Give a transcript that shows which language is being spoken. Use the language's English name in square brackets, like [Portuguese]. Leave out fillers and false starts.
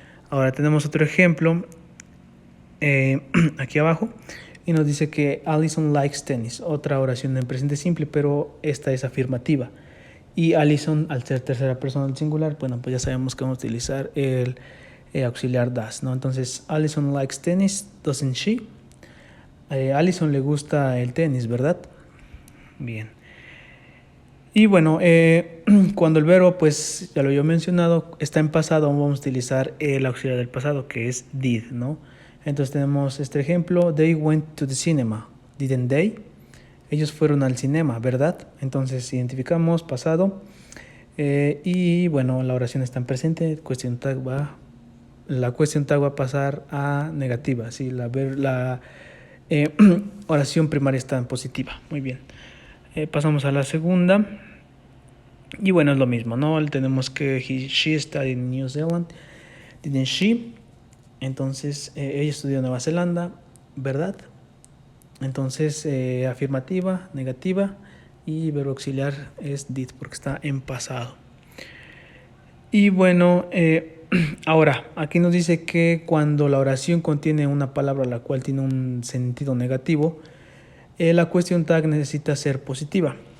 [Spanish] Ahora tenemos otro ejemplo aquí abajo, y nos dice que [English] Allison likes tennis, [Spanish] otra oración en presente simple, pero esta es afirmativa. Y Allison, al ser tercera persona del singular, bueno, pues ya sabemos que vamos a utilizar el auxiliar does, ¿no? Entonces, [English] Allison likes tennis, doesn't she? [Spanish] Allison le gusta el tenis, ¿verdad? Bien. Y bueno, cuando el verbo, pues ya lo había mencionado, está en pasado, vamos a utilizar el auxiliar del pasado, que es did, ¿no? Entonces tenemos este ejemplo: [English] they went to the cinema, didn't they? [Spanish] Ellos fueron al cinema, ¿verdad? Entonces identificamos pasado, y bueno, la oración está en presente, la question tag va a pasar a negativa, ¿sí? La oración primaria está en positiva. Muy bien. Pasamos a la segunda. Y bueno, es lo mismo, ¿no? Tenemos que [English] she studied in New Zealand, didn't she? [Spanish] Entonces, ella estudió en Nueva Zelanda, ¿verdad? Entonces, afirmativa, negativa, y verbo auxiliar es did porque está en pasado. Y bueno, ahora, aquí nos dice que cuando la oración contiene una palabra la cual tiene un sentido negativo, la question tag necesita ser positiva.